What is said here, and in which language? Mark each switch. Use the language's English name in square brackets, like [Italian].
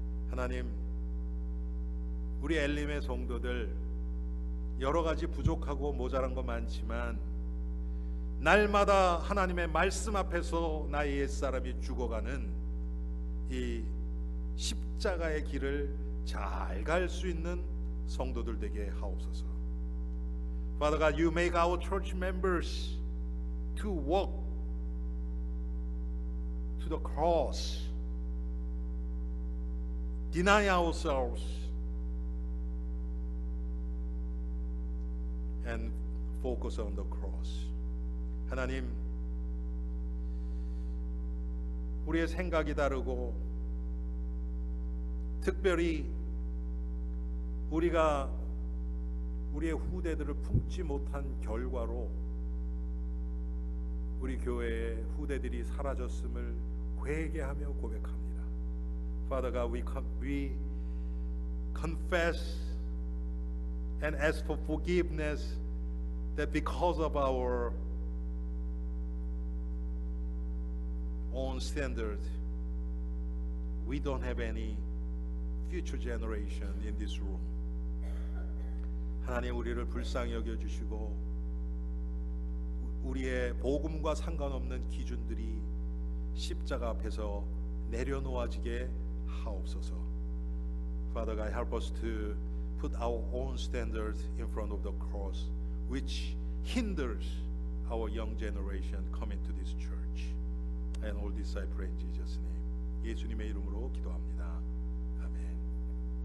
[Korean] 하나님, 우리 엘림의 성도들 여러 가지 부족하고 모자란 거 많지만 날마다 하나님의 말씀 앞에서 나의 옛사람이 죽어가는 이 십자가의 길을 잘 갈 수 있는 성도들 되게 하옵소서. [English] Father God, you make our church members to walk to the cross, deny ourselves, and focus on the cross. [Korean] 하나님, 우리의 생각이 다르고 특별히 우리가 우리의 후대들을 품지 못한 결과로 우리 교회의 후대들이 사라졌음을 회개하며 고백합니다. [English] Father God, we confess and ask for forgiveness that because of our own standard, we don't have any future generation in this room. [Korean] 하나님 우리를 불쌍히 여겨주시고 우리의 복음과 상관없는 기준들이 십자가 앞에서 내려놓아지게 하옵소서. [English] Father God, help us to put our own standards in front of the cross, which hinders our young generation coming to this church. And all this I pray in Jesus' name. [Korean] 예수님의 이름으로 기도합니다. 아멘.